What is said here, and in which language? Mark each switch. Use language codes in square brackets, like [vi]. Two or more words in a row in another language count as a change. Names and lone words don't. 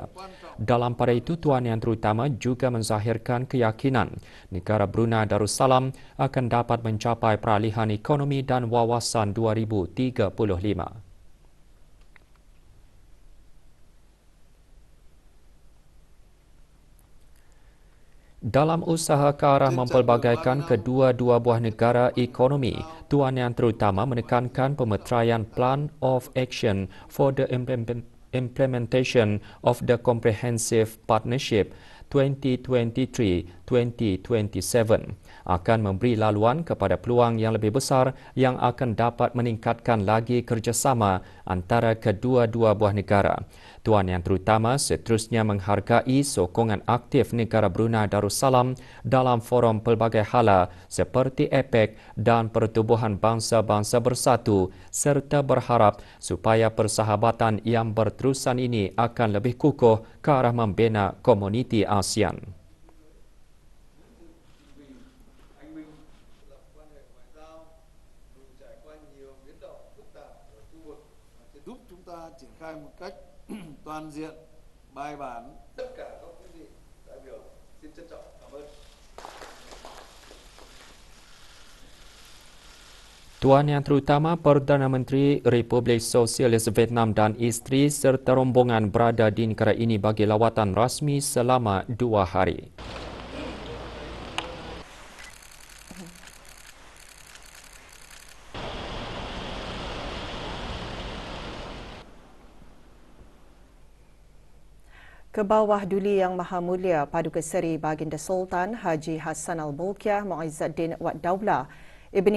[ms] Dalam pada itu, Tuan Yang Terutama juga menzahirkan keyakinan negara Brunei Darussalam akan dapat mencapai peralihan ekonomi dan wawasan 2035. Dalam usaha ke arah mempelbagaikan kedua-dua buah negara ekonomi, Tuan Yang Terutama menekankan pemeteraian Plan of Action for the Implementation of the Comprehensive Partnership 2023-2027 akan memberi laluan kepada peluang yang lebih besar yang akan dapat meningkatkan lagi kerjasama antara kedua-dua buah negara. Tuan Yang Terutama seterusnya menghargai sokongan aktif negara Brunei Darussalam dalam forum pelbagai hala seperti APEC dan Pertubuhan Bangsa-Bangsa Bersatu serta berharap supaya persahabatan yang berterusan ini akan lebih kukuh ke arah membina komuniti ASEAN. [vi] Giúp chúng ta triển khai một cách toàn diện, bài bản. Tất cả các quý vị đại biểu xin trân trọng cảm ơn. [ms] Tuan Yang Terutama Perdana Menteri Republik Sosialis Vietnam dan isteri serta rombongan berada di negara ini bagi lawatan rasmi selama 2 hari. Kebawah Duli Yang Maha Mulia Paduka Seri Baginda Sultan Haji Hassanal Bolkiah Muizzuddin Wad Daulah Ibni